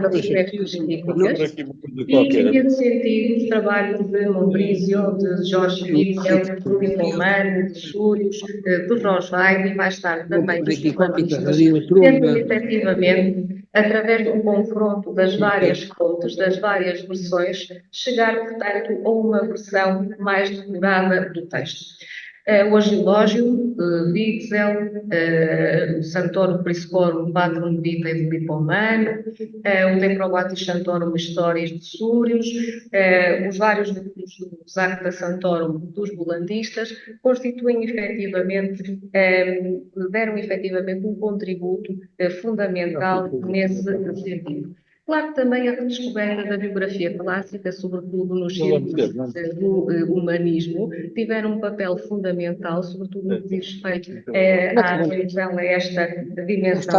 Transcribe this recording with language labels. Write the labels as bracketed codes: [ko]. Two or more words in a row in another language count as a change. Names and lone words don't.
[pt] E, nesse sentido, os trabalhos de Montbrizio, de Jorge Witzel, de Rui Romano, de Súrios, de Rosweig e mais tarde também dos humanistas, tentam efetivamente, através do confronto das várias fontes, das várias versões, chegar, portanto, a uma versão mais depurada do texto. O Agilógio, Witzel, o Santorum Priscorum Patrum Vitae de Lipomano, o De Probatis Santorum Historias de Súrios, os vários livros dos Acta Santorum dos Bolandistas, constituem efetivamente, deram efetivamente um contributo fundamental nesse sentido. Claro que também a redescoberta da biografia clássica, sobretudo nos círculos do humanismo, tiveram um papel fundamental, sobretudo no que diz respeito à atenção a esta dimensão